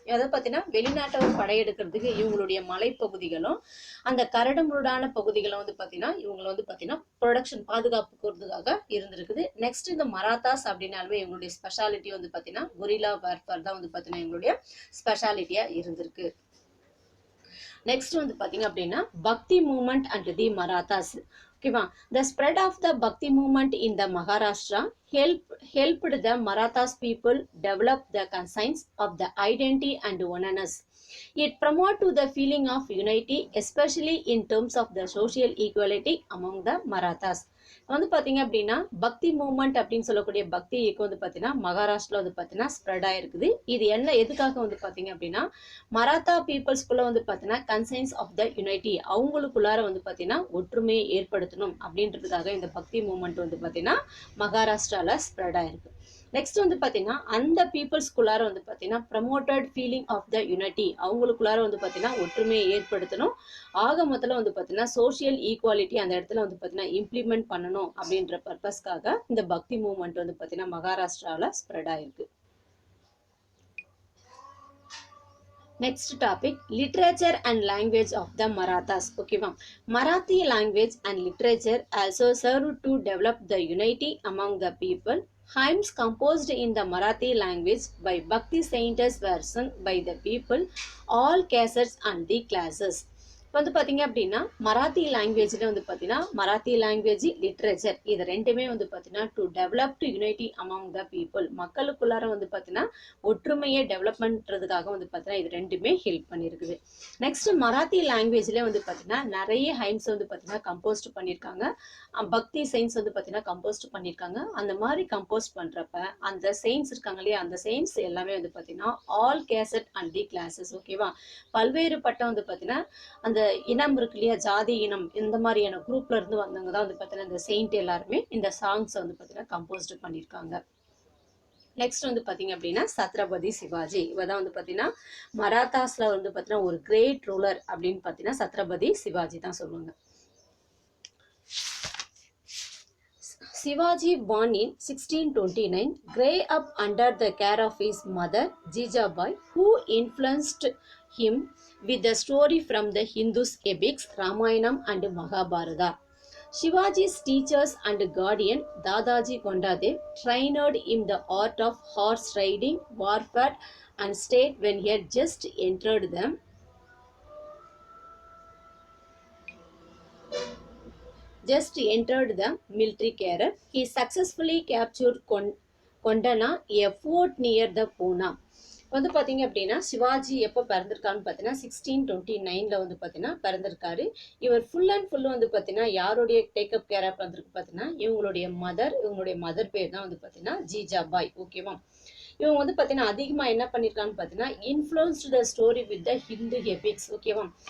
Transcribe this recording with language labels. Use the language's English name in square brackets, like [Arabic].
[Tamil] அதாவது பார்த்தீங்கன்னா வெளிநாட்டவர் படையெடுக்கிறதுக்கு இவங்களுடைய மலைப்பகுதிகளும் அந்த கரடுமுரடான பகுதிகளும் வந்து பார்த்தீங்கன்னா இவங்களை வந்து பார்த்தீங்கன்னா ப்ரொடக்ஷன் பாதுகாப்புக்கிறதுக்காக இருந்திருக்குது. நெக்ஸ்ட் இந்த மராத்தாஸ் அப்படின்னாலுமே இவங்களுடைய ஸ்பெஷாலிட்டி வந்து பார்த்தீங்கன்னா கொரில்லா வார்ஃபேர் தான் வந்து பார்த்தீங்கன்னா இவங்களுடைய ஸ்பெஷாலிட்டியா இருந்திருக்கு. நெக்ஸ்ட் வந்து பார்த்தீங்க அப்படின்னா [English] Bhakti movement and the Marathas. ஓகேவா, the spread of the Bhakti movement in the Maharashtra helped the Marathas people develop the conscience of the identity and oneness. It promoted the feeling of unity, especially in terms of the social equality among the Marathas. [Tamil] வந்து பார்த்தீங்க அப்படின்னா பக்தி movement அப்படின்னு சொல்லக்கூடிய பக்தி இயக்கம் வந்து பார்த்தீங்கன்னா மகாராஷ்டிரா வந்து பார்த்தீங்கன்னா ஸ்ப்ரெட் ஆயிருக்குது. இது என்ன எதுக்காக வந்து பார்த்தீங்க அப்படின்னா மராத்தா பீப்புள்ஸ்குள்ள வந்து பார்த்தீங்கன்னா [English] conscience of the unity, [Tamil] அவங்களுக்குள்ளார வந்து பார்த்தீங்கன்னா ஒற்றுமையை ஏற்படுத்தணும் அப்படின்றதுக்காக இந்த பக்தி மூவ்மெண்ட் வந்து பார்த்தீங்கன்னா மகாராஷ்டிரால ஸ்ப்ரெட் ஆயிருக்கு. நெக்ஸ்ட் வந்து பார்த்தீங்கன்னா அந்த பீப்புள்ஸ்குள்ளார வந்து பார்த்தீங்கன்னா [English] promoted feeling of the unity, [Tamil] அவங்களுக்குள்ளார வந்து பார்த்தீங்கன்னா ஒற்றுமையை ஏற்படுத்தணும். ஆக மொத்தத்தில் வந்து பார்த்தீங்கன்னா சோஷியல் ஈக்குவாலிட்டி அந்த இடத்துல வந்து பார்த்தீங்கன்னா இம்ப்ளிமெண்ட் பண்ணணும் அப்படின்ற பர்பஸ்க்காக இந்த பக்தி மூவ்மெண்ட் வந்து பார்த்தீங்கன்னா மகாராஷ்டிராவில் ஸ்ப்ரெட் ஆயிருக்கு. [English] Next topic, literature and language of the Marathas. Okay, Marathi language and literature also served to develop the unity among the people. Hymns composed in the Marathi language by Bhakti saints were sung by the people, all castes and the classes. [Tamil] வந்து பார்த்தீங்க அப்படின்னா மராத்தி லாங்குவேஜில் வந்து பார்த்தீங்கன்னா Marathi language literature இது ரெண்டுமே வந்து பார்த்தீங்கன்னா [English] to developed unity among the people, [Tamil] மக்களுக்குள்ளார வந்து பார்த்தீங்கன்னா ஒற்றுமையை டெவலப் பண்ணுறதுக்காக வந்து பார்த்தீங்கன்னா இது ரெண்டுமே ஹெல்ப் பண்ணியிருக்குது. நெக்ஸ்ட் மராத்தி லாங்குவேஜில் வந்து பார்த்தீங்கன்னா நிறைய ஹைம்ஸ் வந்து பார்த்தீங்கன்னா கம்போஸ்ட் பண்ணியிருக்காங்க, பக்தி செயின்ஸ் வந்து பார்த்தீங்கன்னா கம்போஸ்ட் பண்ணியிருக்காங்க. அந்த மாதிரி கம்போஸ்ட் பண்ணுறப்ப அந்த செயின்ஸ் இருக்காங்க இல்லையா, அந்த செயின்ஸ் எல்லாமே வந்து பார்த்தீங்கன்னா [English] All castes and the classes. [Tamil] ஓகேவா, பல்வேறு பட்டம் வந்து பார்த்தீங்கன்னா அந்த இனம் இருக்கு இல்லையா, ஜாதி இனம், இந்த மாதிரியான குரூப்ல இருந்து வந்தவங்க தான் வந்து பார்த்தீங்கன்னா இந்த செயின்ட் எல்லாருமே இந்த சாங்ஸ் வந்து பார்த்தீங்கன்னா கம்போஸ்ட் பண்ணியிருக்காங்க. நெக்ஸ்ட் வந்து பார்த்தீங்க அப்படின்னா சத்ரபதி சிவாஜி, இவதான் வந்து பார்த்தீங்கன்னா மராத்தாஸ்ல வந்து பார்த்தீங்கன்னா ஒரு கிரேட் ரூலர் அப்படின்னு பார்த்தீங்கன்னா சத்ரபதி சிவாஜி தான் சொல்லுவாங்க. [English] Shivaji, born in 1629, grew up under the care of his mother Jijabai, who influenced him with the story from the Hindu's epics Ramayanam and Mahabharata. Shivaji's teachers and guardian Dadaji Kondadev trained him the art of horse riding, warfare and state when he had just entered them. just entered the military career. He successfully captured Kondana, a fort near the Pune. [Tamil] வந்து பார்த்தீங்க அப்படின்னா சிவாஜி எப்போ பிறந்திருக்கான்னு பார்த்தீங்கன்னா 1629 வந்து பார்த்தீங்கன்னா பிறந்திருக்காரு. இவர் full and full வந்து பார்த்தீங்கன்னா யாருடைய டேக்கப் கேராக பிறந்திருக்கு பார்த்தீங்கன்னா இவங்களுடைய மதர் பேர் தான் வந்து பார்த்தீங்கன்னா ஜிஜாபாய். ஓகேவா? இவங்க வந்து பார்த்தீங்கன்னா அதிகமாக என்ன பண்ணியிருக்கான்னு பார்த்தீங்கன்னா [English] Influenced the story with the Hindu epics. [Tamil] ஓகேவா?